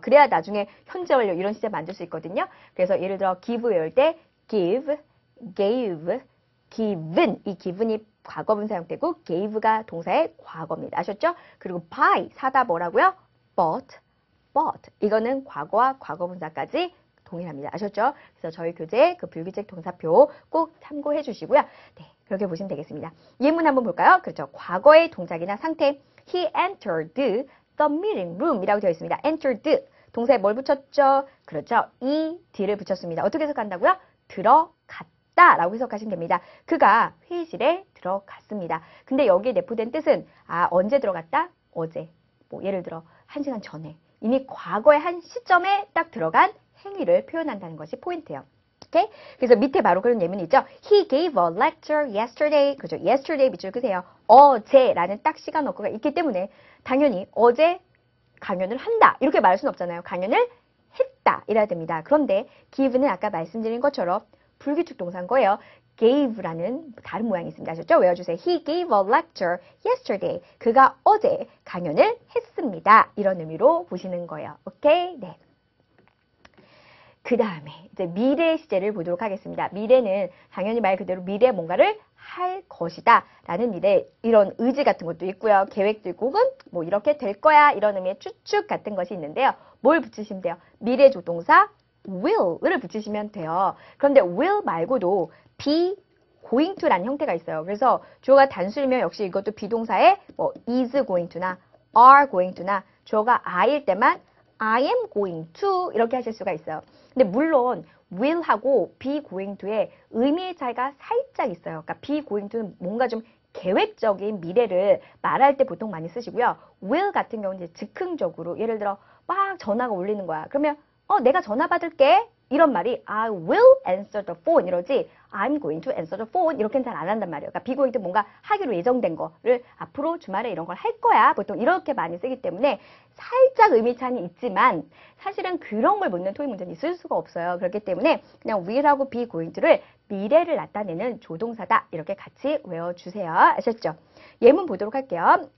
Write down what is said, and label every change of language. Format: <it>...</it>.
<ko>그래야 나중에 현재 완료 이런 시제 만들 수 있거든요. 그래서 예를 들어 give 외울 때 give, gave, given 이 given이 과거 분사 형태고 gave가 동사의 과거입니다. 아셨죠? 그리고 buy 사다 뭐라고요? bought 이거는 과거와 과거 분사까지 동일합니다. 아셨죠? 그래서 저희 교재 그 불규칙 동사표 꼭 참고해 주시고요. 네, 그렇게 보시면 되겠습니다. 예문 한번 볼까요? 그렇죠. 과거의 동작이나 상태.</ko> <en>He entered the meeting room</en> <ko>이라고 되어 있습니다. entered. 동사에 뭘 붙였죠? 그렇죠. ed를 붙였습니다. 어떻게 해석한다고요? 들어갔다 라고 해석하시면 됩니다. 그가 회의실에 들어갔습니다. 근데 여기에 내포된 뜻은 언제 들어갔다? 어제. 예를 들어 1시간 전에. 이미 과거의 한 시점에 딱 들어간 행위를 표현한다는 것이 포인트예요. 오케이? 그래서 밑에 바로 그런 예문이 있죠.</ko> <en>He gave a lecture yesterday.</en> <ko>그죠? yesterday 밑줄 그세요. 어제라는 딱 시간 어구가 있기 때문에 당연히 어제 강연을 한다. 이렇게 말할 수는 없잖아요. 강연을 했다. 이래야 됩니다. 그런데 give는 아까 말씀드린 것처럼 불규칙 동사인 거예요. gave라는 다른 모양이 있습니다. 아셨죠? 외워주세요.</ko> <en>He gave a lecture yesterday.</en> <ko>그가 어제 강연을 했습니다. 이런 의미로 보시는 거예요. 오케이? 네. 그 다음에 이제 미래 시제를 보도록 하겠습니다. 미래는 당연히 말 그대로 미래 뭔가를 할 것이다 라는 미래 이런 의지 같은 것도 있고요. 계획도 있고 혹은 이렇게 될 거야 이런 의미의 추측 같은 것이 있는데요. 뭘 붙이시면 돼요? 미래 조동사 will을 붙이시면 돼요. 그런데 will 말고도 be going to라는 형태가 있어요. 그래서 주어가 단수이면 역시 이것도 비동사에 is going to나 are going to나 주어가 I일 때만 I am going to 이렇게 하실 수가 있어요. 근데 물론 will하고 be going to의 의미의 차이가 살짝 있어요. 그러니까 be going to는 뭔가 좀 계획적인 미래를 말할 때 보통 많이 쓰시고요. will 같은 경우는 이제 즉흥적으로 예를 들어 막 전화가 울리는 거야. 그러면 내가 전화 받을게. 이런 말이</ko> <en>I will answer the phone</en> <ko>이러지</ko> <en>I'm going to answer the phone</en> <ko>이렇게는 잘 안 한단 말이에요. 그러니까 be going to 뭔가 하기로 예정된 거를 앞으로 주말에 이런 걸 할 거야. 보통 이렇게 많이 쓰기 때문에 살짝 의미 차이는 있지만 사실은 그런 걸 묻는 토익 문제는 있을 수가 없어요. 그렇기 때문에 그냥 will하고 be going to를 미래를 나타내는 조동사다. 이렇게 같이 외워주세요. 아셨죠? 예문 보도록 할게요.</ko>